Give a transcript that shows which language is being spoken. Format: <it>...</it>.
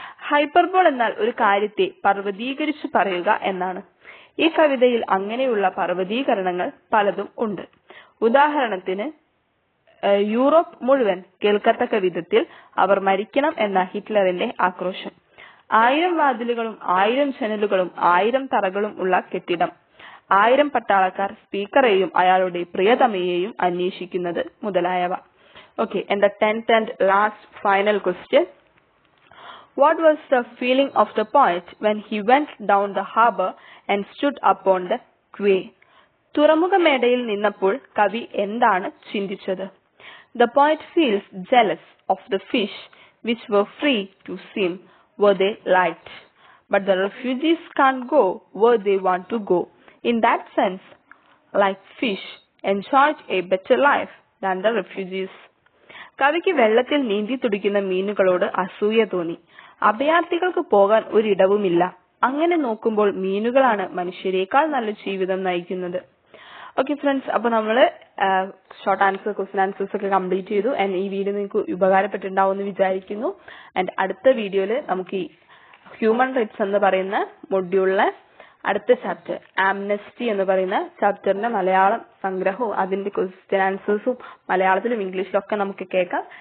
<ml>Hyperbole എന്നാൽ ഒരു കാര്യത്തെ പർവ്വതീകരിച്ചു പറയുക എന്നാണ്. ഈ കവിതയിൽ അങ്ങനെയുള്ള പർവ്വതീകരണങ്ങൾ പലതും ഉണ്ട്. ഉദാഹരണത്തിന്, യൂറോപ്പ് മുഴുവൻ കേൾക്കത്തക്ക വിധത്തിൽ അവർ മരിക്കണം എന്ന ഹിറ്റ്ലറിന്റെ ആക്രോശം, 1000 വാതിലുകളും 1000 ജനലുകളും 1000 തറകളും ഉള്ള കെട്ടിടം, 1000 പട്ടാളക്കാർ സ്പീക്കറെയും അയാളുടെ പ്രിയതമയെയും അന്വേഷിക്കുന്നത് മുതലായവ.</ml> <en>Okay, and the 10th and last final question. What was the feeling of the poet when he went down the harbor and stood upon the quay?</en> <ml>തുറമുഖമേടയിൽ നിന്നപ്പോൾ കവി എന്താണ് ചിന്തിച്ചത്?</ml> <en>The poet feels jealous of the fish which were free to swim where they liked, but the refugees can't go where they want to go. In that sense, like fish, enjoyed a better life than the refugees.</en> <ml>കവിക്ക് വെള്ളത്തിൽ നീന്തി തുടിക്കുന്ന മീനുകളോട് അസൂയ തോന്നി. അഭയാർത്ഥികൾക്ക് പോകാൻ ഒരിടവുമില്ല. അങ്ങനെ നോക്കുമ്പോൾ മീനുകളാണ് മനുഷ്യരെക്കാൾ നല്ല ജീവിതം നയിക്കുന്നത്.</ml> <en>okay friends,</en> <ml>അപ്പൊ നമ്മള്</ml> <en>Short answer, question answers ഒക്കെ complete ചെയ്തു.</en> <ml>ആൻഡ് ഈ വീഡിയോ നിങ്ങൾക്ക് ഉപകാരപ്പെട്ടിട്ടുണ്ടാവും എന്ന് വിചാരിക്കുന്നു. ആൻഡ് അടുത്ത വീഡിയോയില് നമുക്ക് ഈ ഹ്യൂമൻ റൈറ്റ്സ് എന്ന് പറയുന്ന മൊഡ്യൂളിലെ അടുത്ത ചാപ്റ്റർ, ആംനസ്റ്റി എന്ന് പറയുന്ന ചാപ്റ്ററിന്റെ മലയാളം സംഗ്രഹവും അതിന്റെ ക്വസ്റ്റ്യൻ ആൻസേഴ്സും മലയാളത്തിലും ഇംഗ്ലീഷിലും ഒക്കെ നമുക്ക് കേൾക്കാം.</ml>